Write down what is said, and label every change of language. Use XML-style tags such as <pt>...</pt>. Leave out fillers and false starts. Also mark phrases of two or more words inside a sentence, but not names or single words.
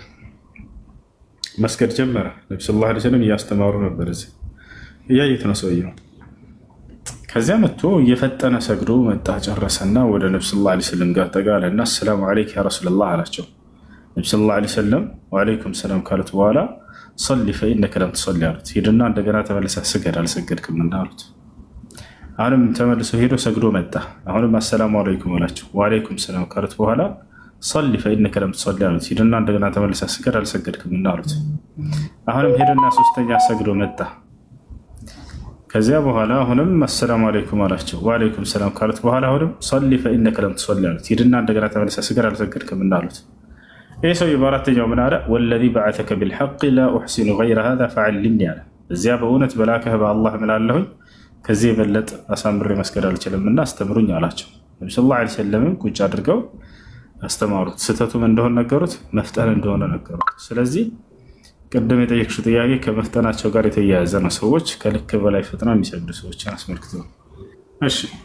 <am>መስገድ ጀመረ። ነብዩ</am> <ar>صلى الله عليه وسلم</ar> <am>እያስተማሩ ነበር። እዚህ እያየት ነው ሰውየው። ከዚያ መጥቶ እየፈጠነ ሰግዶ መጣ ጨረሰና ወደ ነብዩ</am> <ar>صلى الله عليه وسلم</ar> <am>ጋር ተጋለና ሰላም</am> <ar>عليك يا رسول الله</ar> <am>አላቸው። ነብዩ</am> <ar>صلى الله عليه وسلم وعليكم السلام</ar> <am>ካሉት በኋላ</am> <ar>صلي فإنك لم تصلي</ar> <am>አሉት። ሄድና እንደገና ተመልሰህ ስገድ አልሰገድክም እንዳሉት። አሁንም ተመልሶ ሄዶ ሰግዶ መጣ። አሁንም</am> <ar>السلام عليكم</ar> <am>አላቸው።</am> <ar>وعليكم السلام</ar> <am>ካሉት በኋላ</am> <ar>صلي فإنك لم تصلي</ar> <am>አሉት። ሄድና እንደገና ተመልሰህ ስገድ አልሰገድክም እንዳሉት። አሁንም ሄድና ሶስተኛ ሰግዶ መጣ። ከዚያ በኋላ አሁንም</am> <ar>السلام عليكم</ar> <am>አላቸው።</am> <ar>وعليكم السلام</ar> <am>ካሉት በኋላ አሁንም</am> <ar>صلي فإنك لم تصلي</ar> <am>አሉት። ሄድና እንደገና ተመልሰህ ስገድ አልሰገድክም እንዳሉት። ይህ ሰው በአራተኛው ምን አለ?</am> <ar>والذي بعثك بالحق لا أحسن غير هذا فعلمني</ar> <am>አለ። እዚያ በእውነት በላከህ በአላህ ምላለሁኝ ከዚህ የበለጠ አሳምሬ መስገድ አልችልም እና አስተምሩኝ አላቸው። ነቢ</am> <ar>صلى الله عليه وسلم</ar> <am>ቁጭ አድርገው አስተማሩት። ስህተቱም እንደሆነ ነገሩት፣ መፍጠን እንደሆነ ነገሩት። ስለዚህ ቅድም የጠየቅሽው ጥያቄ ከመፍጠናቸው ጋር የተያያዘ ነው። ሰዎች ከልክ በላይ ፈጥነው የሚሰግዱ ሰዎችን አስመልክቶ። እሺ</am>